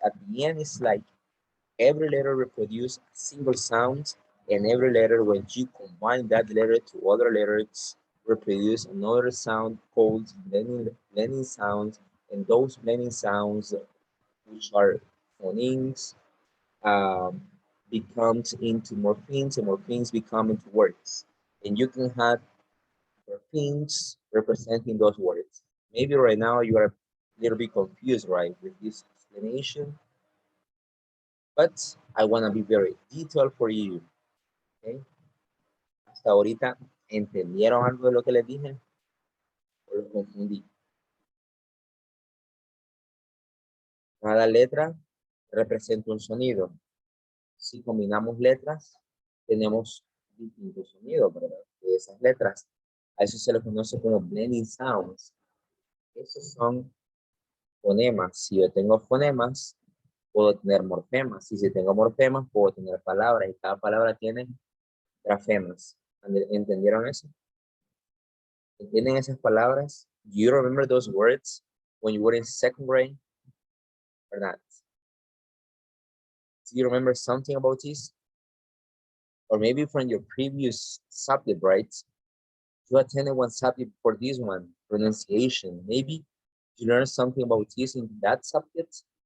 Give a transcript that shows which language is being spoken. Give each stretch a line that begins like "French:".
English: At the end, it's like every letter reproduces a single sound, and every letter, when you combine that letter to other letters, reproduce another sound called blending sounds, and those blending sounds, which are phonemes, um, becomes into morphemes, and morphemes become into words. And you can have morphemes representing those words. Maybe right now you are a little bit confused, right, with this explanation, but I want to be very detailed for you, okay?
Spanish: Hasta ahorita, ¿entendieron algo de lo que les dije? ¿O lo confundí? Cada letra representa un sonido. Si combinamos letras, tenemos distintos sonidos, ¿verdad? De esas letras. A eso se le conoce como blending sounds. Esos son fonemas. Si yo tengo fonemas, puedo tener morfemas. Y si tengo morfemas, puedo tener palabras. Y cada palabra tiene grafemas. ¿Entendieron eso? ¿Entienden esas palabras?
English: Do you remember those words when you were in second grade or not? Do you remember something about this? Or maybe from your previous subject, right? You attended one subject for this one, pronunciation. Maybe you learned something about this in that subject?